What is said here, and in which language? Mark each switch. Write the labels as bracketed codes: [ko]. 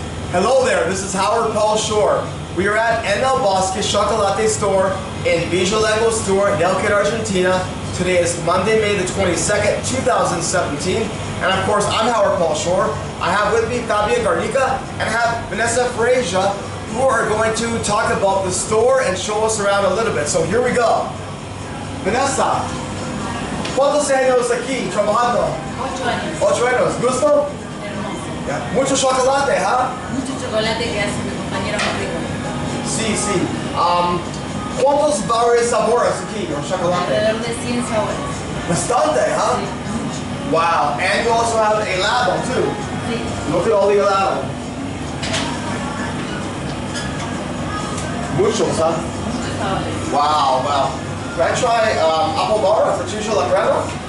[en] Hello there, this is Howard Paul Shore. We are at El Bosque Chocolate store in Angostura, Neuquen, Argentina. Today is Monday, May the 22nd, 2017. And of course, I'm Howard Paul Shore. I have with me Fabia, Garika, and I have Vanessa, Frasia, who are going to talk about the store and show us around a little bit. So here we go. [es] Vanessa, ¿cuántos años aquí trabajando? 8 años. 8 años. ¿Gusto? Hermoso. Mucho chocolate, ¿ah? Mucho chocolate que hace mi compañero más rico. Sí, sí. ¿Cuántos varios sabores aquí o chocolate? Alrededor de 100 sabores. Bastante, huh? Sí. [en] Wow. And you also have helado too. [es] Sí. [en] Look at all the helado. [es] Muchos, huh? Muchos sabores. [en] Wow, wow. Can I try apple bar for Chicha La Crema?